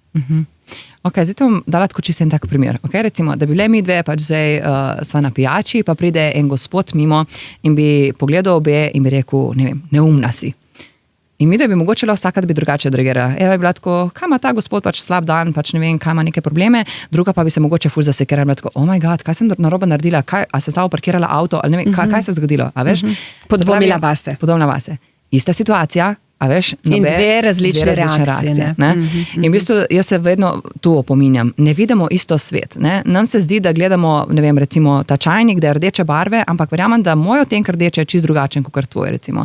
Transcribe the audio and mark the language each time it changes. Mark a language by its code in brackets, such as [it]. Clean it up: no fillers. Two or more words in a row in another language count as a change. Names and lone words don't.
[sl] Ok, zdaj te bom dala tako čisto en tak primer. Okay, recimo, da bi bile mi dve, pač zdaj sva na pijači, pa pride en gospod mimo in bi pogledal obe in bi rekel, ne vem, neumna si. In mi da bi mogoče vsaka, da bi drugače odreagirala. Ena bi bila tako, kaj ima ta gospod, pač slab dan, pač ne vem, kaj ima neke probleme, druga pa bi se mogoče ful zasekirala in bila tako, [en] oh my god, [sl] kaj sem narobe naredila, a se slabo parkirala avto, ali ne vem, kaj se je zgodilo, a veš? Podvomila vase. Podvomila vase. Ista situacija, a veš? In dve različne reakcije. In v bistvu jaz se vedno tu opominjam, ne vidimo isto svet. Ne? Nam se zdi, da gledamo, ne vem, recimo ta čajnik, da je rdeče barve, ampak verjamem, da moj odtenek rdeče je čist drugačen kot tvoj, recimo.